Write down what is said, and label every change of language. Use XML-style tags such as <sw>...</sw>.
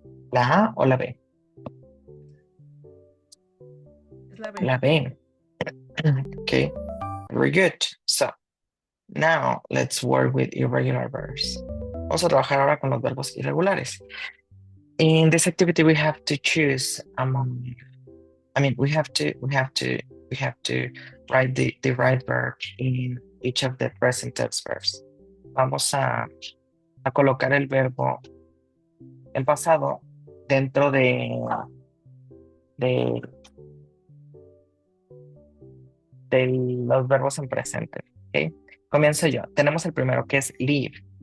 <es>¿La A o la B? Es la B. La B.</es> <en>Okay, very good. So, now let's work with irregular verbs.</en> <es>Vamos a trabajar ahora con los verbos irregulares.</es> <en>In this activity, we have to choose among, we have to write the right verb in each of the present tense verbs.</en> <es>Vamos a colocar el verbo en pasado dentro de los verbos en presente. ¿Ok? Comienzo yo. Tenemos el primero que es leave.</es>